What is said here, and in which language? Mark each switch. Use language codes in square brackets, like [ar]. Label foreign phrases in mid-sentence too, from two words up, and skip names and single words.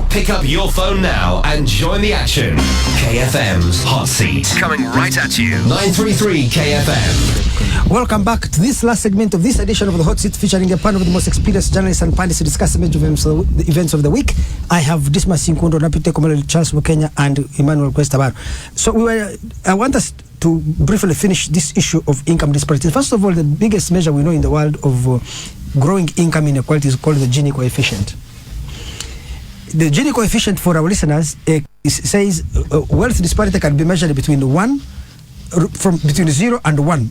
[en] Pick up your phone now and join the action. KFM's Hot Seat. Coming right at you. 933 KFM. Welcome back to this last segment of this edition of the Hot Seat, featuring a panel of the most experienced journalists and panelists to discuss the major events of the week. I have Dismas, Nkunda, Onapito, Ekomoloit, Charles Bukenya, and Kwezi, Tabaro. So I want us to briefly finish this issue of income disparity. First of all, the biggest measure we know in the world of growing income inequality is called the Gini coefficient. The Gini coefficient, for our listeners, says wealth disparity can be measured between 0 and 1.